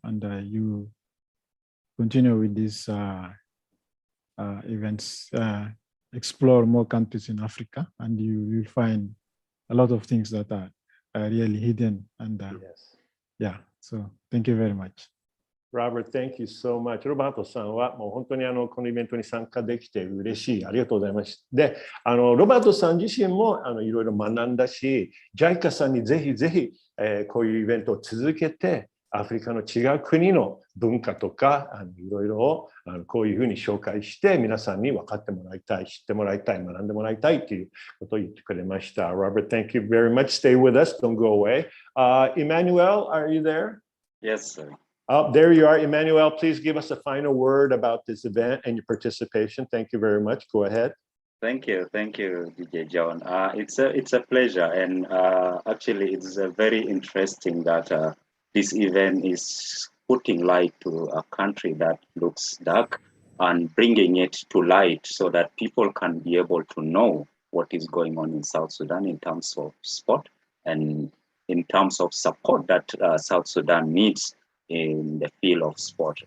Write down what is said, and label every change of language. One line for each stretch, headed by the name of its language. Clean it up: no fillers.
English: And you continue with these events, explore more countries in Africa, and you will find a lot of things that are really hidden. And yeah, so thank you very much. Robert, thank you so much.
Japanese: ロバートさんはもう本当にこのイベントに参加できて嬉しい。ありがとうございます。で、ロバートさん自身もいろいろ学んだし、JICA さんにぜひぜひ、こういうイベントを続けて、アフリカの違う国の文化とかいろいろこういうふうに紹介して皆さんに分かってもらいたい、知ってもらいたい、学んでもらいたいということを言ってくれました。
English: Robert, thank you very much. Stay with us. Don't go away. Emmanuel, are you there? Yes, sir. Oh, there you are. Emmanuel, please give us a final word about this event and your participation. Thank you very much. Go ahead. Thank you, DJ John. It's a pleasure, and actually, it's very interesting that this event is putting light to a country that looks dark and bringing it to light so that people can be able to know what is going on in South Sudan in terms of sport and in terms of support that South Sudan needs in the field of sport.